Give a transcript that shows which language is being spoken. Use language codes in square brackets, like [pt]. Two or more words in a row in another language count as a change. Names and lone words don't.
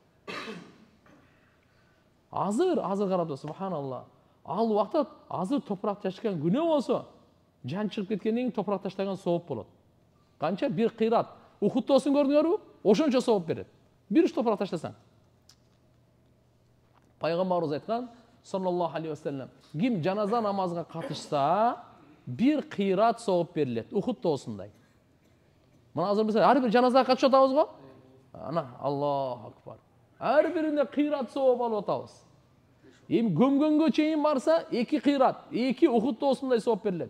[ky] Азыр карап тур, субханалла. Ал убакта азыр топырақ таштаган күнөө болсо, жан чыгып кеткенден кийин топырақ таштаган сооп болот. Канча? Бир кыйрат. Ухудтоосун көрдүңөрбү? Ошончо сооп берет. Бир уч топырақ таштасаң. Пайгамбарыбыз айткан, [ar] صلى الله عليه وسلم, [ky] ким жаназа намазга катышса, бир кыйрат сооп берилет. Ухудтоосундай. Мына азыр биз ар бир жаназага катышып атабыз го? [ar] Ана, الله أكبر. [ky] Ар бирине кыйрат сооп алып атабыз. Эми көмгөнгө чейин барса, 2 кыйрат, 2 ухудтоосундай сооп берилет.